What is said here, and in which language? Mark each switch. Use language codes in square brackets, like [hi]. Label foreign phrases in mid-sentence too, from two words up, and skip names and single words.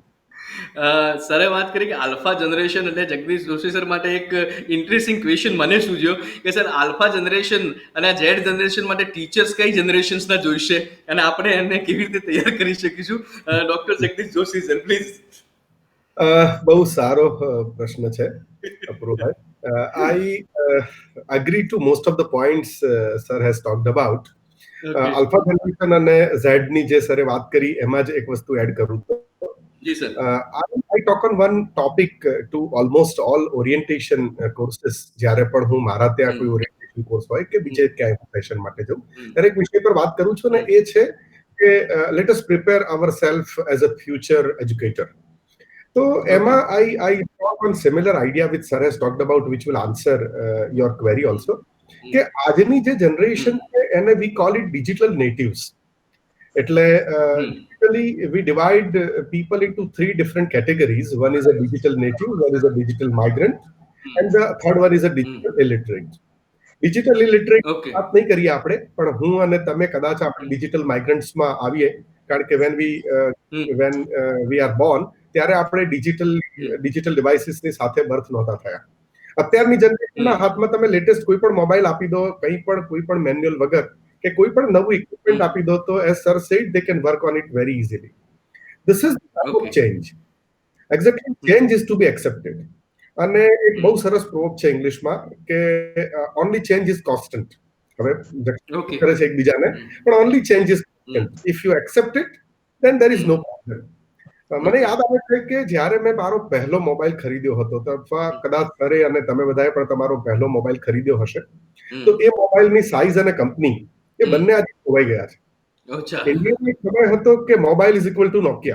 [gu] સરે વાત કરી કે [en] alpha generation [gu] એટલે જગદીશ જોશી સર માટે એક [en] interesting question [gu] મને સૂઝ્યો કે સર [en] alpha generation [gu] અને આ [en] Z generation [gu] માટે ટીચર્સ કઈ જનરેશન્સના જોઈશે અને આપણે એને કેવી રીતે તૈયાર કરી શકીશું? ડોક્ટર જગદીશ જોશી સર, પ્લીઝ. બહુ સારો પ્રશ્ન છે અપૂર્વભાઈ. [en] I agree to most of the points sir has talked about. alpha generation [gu] અને ઝેડ ની જે સરે વાત કરી એમાં જ એક વસ્તુ એડ કરું તો જી સર, [en] I talk on one topic to almost all orientation courses. [gu] જ્યારે પણ હું મારા ત્યાં કોઈ [en] orientation course [gu] હોય કે બીજે ક્યાંય પ્રોફેશન માટે જાઉં ત્યારે એક વિષય પર વાત કરું છું ને એ છે કે [en] let us prepare ourselves as a future educator. So Emma, I talk on similar idea which sir has talked about, which will answer your query also. [gu] કે આજની જે જનરેશન છે એને [en] we call it digital natives. એટલે typically we divide people into 3 different categories. One is a digital native, one is a digital migrant, and the third one is a digital illiterate. Digital illiterate [gu] વાત નહીં કરીએ આપણે, પણ હું અને તમે કદાચ આપણે [en] digital migrants [gu] માં આવીએ, કારણ કે [en] when we are born [gu] ત્યારે આપણે [en] digital devicesની [gu] સાથે બર્થ નહોતા થયા. અત્યારની જનરેશનના હાથમાં તમે લેટેસ્ટ કોઈ પણ મોબાઈલ આપી દો, કંઈ પણ કોઈ પણ મેન્યુઅલ વગર કે કોઈ પણ નવું ઇક્વિપમેન્ટ આપી દો તો [en] as sir said they can work on it very easily. this is the of change. exactly change is to be accepted. [gu] અને એક બહુ સરસ પ્રોપ છે ઇંગ્લિશમાં કે [en] only change is constant. [gu] હવે કરે છે એકબીજાને, પણ [en] only change is constant. if you accept it then there is no problem. [gu] મને યાદ આવે છે કે જ્યારે મેં મારો પહેલો મોબાઈલ ખરીદ્યો હતો, અથવા કદાચ સરે અને તમે બધાએ પણ તમારો પહેલો મોબાઈલ ખરીદ્યો હશે, તો એ મોબાઈલની સાઈઝ અને કંપની એ બંને આજે ખોવાઈ ગયા છે. ઇન્ડિયામાં એક સમય હતો કે [en] mobile is equal to Nokia.